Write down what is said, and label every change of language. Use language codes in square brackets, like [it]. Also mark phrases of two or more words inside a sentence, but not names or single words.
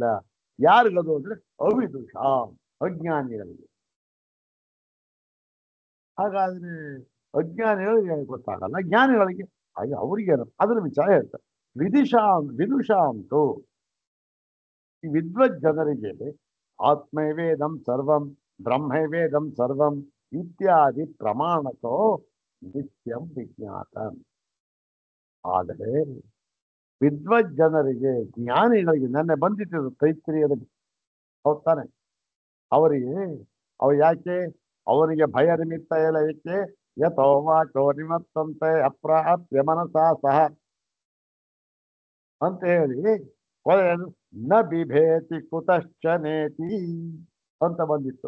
[kn] ಯಾರಿಗದು ಅಂದ್ರೆ ಅವಿದುಷ, ಅಜ್ಞಾನಿಗಳಿಗೆ. ಹಾಗಾದ್ರೆ ಅಜ್ಞಾನಿಗಳಿಗೆ ಗೊತ್ತಾಗಲ್ಲ, ಜ್ಞಾನಿಗಳಿಗೆ ಹಾಗೆ ಅವ್ರಿಗೇನು ಅದರ ವಿಚಾರ ಹೇಳ್ತಾರೆ. ವಿದುಷಾ ಅಂತೂ ಈ ವಿದ್ವತ್ ಜನರಿಗೆ [sa] ಆತ್ಮೈವೇದಂ ಸರ್ವಂ ಬ್ರಹ್ಮೈವೇದಂ ಸರ್ವಂ ಇತ್ಯಾದಿ ಪ್ರಮಾಣತೋ ನಿತ್ಯಂ ವಿಜ್ಞಾತ. [kn] ಆದರೆ ವಿದ್ವತ್ ಜನರಿಗೆ, ಜ್ಞಾನಿಗಳಿಗೆ, ನೆನ್ನೆ ಬಂದಿತ್ತು ತೈತ್ರಿಯದ, ಹೋಗ್ತಾನೆ ಅವರಿಗೆ, ಯಾಕೆ ಅವನಿಗೆ ಭಯ ನಿಮಿತ್ತ ಇಲ್ಲ? ಏಕೆ? [sa] ಯಥೋ ವಾಚೋ ನಿಮತ್ತಂತೆ ಅಪ್ರಾಪ್ಯ ಮನಸಾ ಸಹ [kn] ಅಂತ ಹೇಳಿ [sa] ನ ಬಿಭೇತಿ ಕುತಶ್ಚನೇತಿ [kn] ಅಂತ ಬಂದಿತ್ತು.